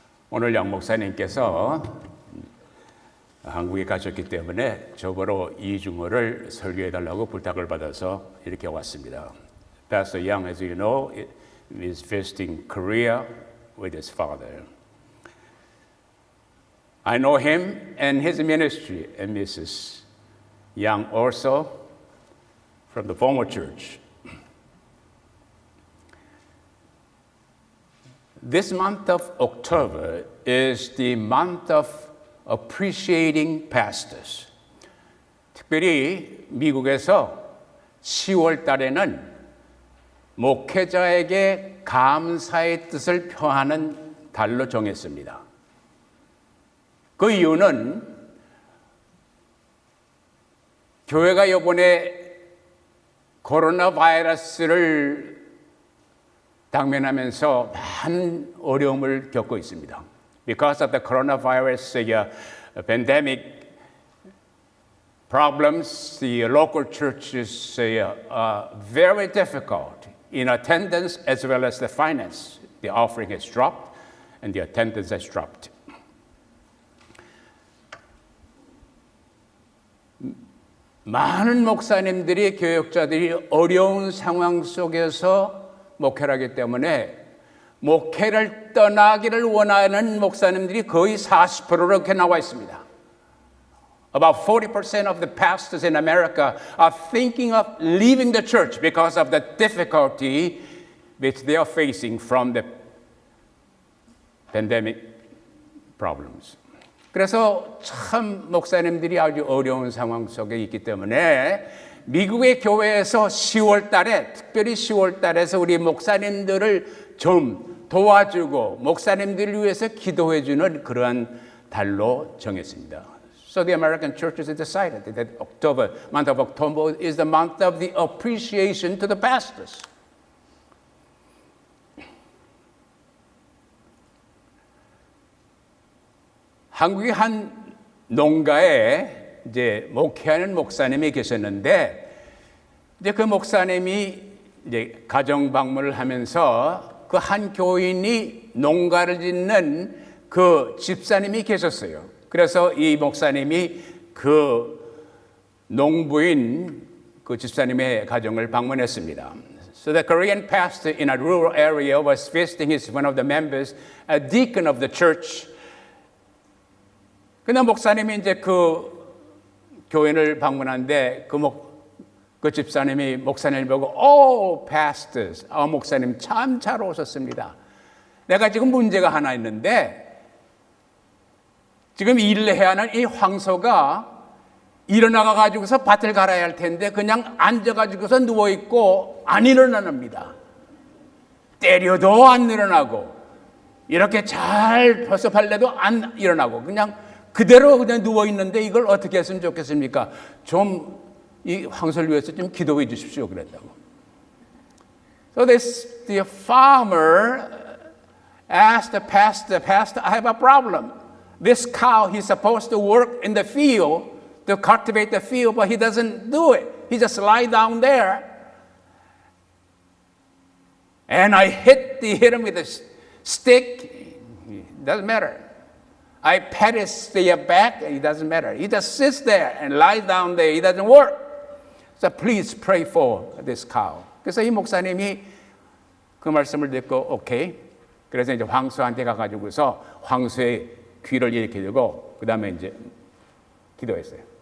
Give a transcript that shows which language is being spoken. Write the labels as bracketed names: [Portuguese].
[Korean] 오늘 양 목사님께서 한국에 가셨기 때문에 저보러 이중어를 설교해달라고 부탁을 받아서 이렇게 왔습니다. [English] Pastor Young, as you know, is visiting Korea with his father. I know him and his ministry and Mrs. young also from the former church. This month of October is the month of appreciating pastors. [Korean] 특별히 미국에서 10월 달에는 목회자에게 감사의 뜻을 표하는 달로 정했습니다. 그 이유는 교회가 이번에 코로나 바이러스를 당면하면서 많은 어려움을 겪고 있습니다. [English] Because of the coronavirus pandemic problems, the local churches are very difficult in attendance as well as the finance. The offering has dropped and the attendance has dropped. [Korean] 많은 목사님들이 교역자들이 어려운 상황 속에서 목회를 하기 때문에 목회를 떠나기를 원하는 목사님들이 거의 40%로 이렇게 나와 있습니다. [English] About 40% of the pastors in America are thinking of leaving the church because of the difficulty which they are facing from the pandemic problems. [Korean] 그래서 참 목사님들이 아주 어려운 상황 속에 있기 때문에 미국의 교회에서 10월 달에 특별히 10월 달에서 우리 목사님들을 좀 도와주고 목사님들을 위해서 기도해 주는 그러한 달로 정했습니다. [English] So the American churches decided that month of October is the month of the appreciation to the pastors. [Korean] 한국의 한 농가에 이제 목회하는 목사님이 계셨는데 이제 그 목사님이 이제 가정 방문을 하면서 그 한 교인이 농가를 짓는 그 집사님이 계셨어요. 그래서 이 목사님이 그 농부인 그 집사님의 가정을 방문했습니다. [English] So the Korean pastor in a rural area was visiting one of the members, a deacon of the church. [Korean] 근데 목사님이 이제 그 교인을 방문하는데 그 집사님이 목사님을 보고 pastors, 목사님 참 잘 오셨습니다. 내가 지금 문제가 하나 있는데 지금 일을 해야 하는 이 황소가 일어나가 가지고서 밭을 갈아야 할 텐데 그냥 앉아 가지고서 누워 있고 안 일어납니다. 때려도 안 일어나고 이렇게 잘 벌써팔래도 안 일어나고 그냥 그대로 그냥 누워 있는데 이걸 어떻게 했으면 좋겠습니까? 좀 이 황소를 위해서 좀 기도해 주십시오 그랬다고. [English] So the farmer asked the pastor, I have a problem. This cow, he's supposed to work in the field to cultivate the field, but he doesn't do it. He just lie down there. And I hit him with a stick. It doesn't matter. I pat his back. It doesn't matter. He just sits there and lies down there. He doesn't work. So please pray for this cow. [Korean] 그래서 이 목사님이 그 말씀을 듣고 오케이. 그래서 이제 황소한테 가가지고서 황소의 귀를 이렇게 들고 그 다음에 이제 기도했어요.